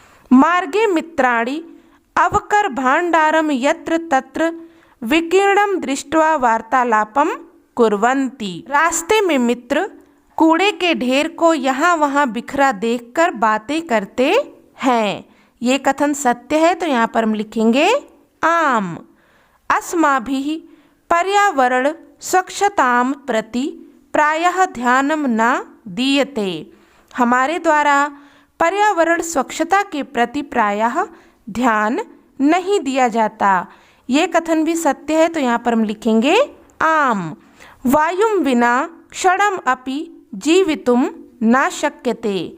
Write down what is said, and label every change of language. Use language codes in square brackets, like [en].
[sa] मार्गे मित्राणि अवकर भांडारम यत्र तत्र विकीर्णम दृष्ट्वा वार्तालापम कुर्वन्ति। [hi] रास्ते में मित्र कूड़े के ढेर को यहाँ वहाँ बिखरा देखकर बातें करते हैं। ये कथन सत्य है, तो यहाँ पर हम लिखेंगे आम। [sa] अस्माभिः पर्यावरण स्वच्छतां प्रति प्रायः ध्यानं न दीयते। [hi] हमारे द्वारा पर्यावरण स्वच्छता के प्रति प्रायः ध्यान नहीं दिया जाता। ये कथन भी सत्य है, तो यहाँ पर हम लिखेंगे आम। [sa] वायुं विना क्षणम अपि जीवितुम न शक्यते।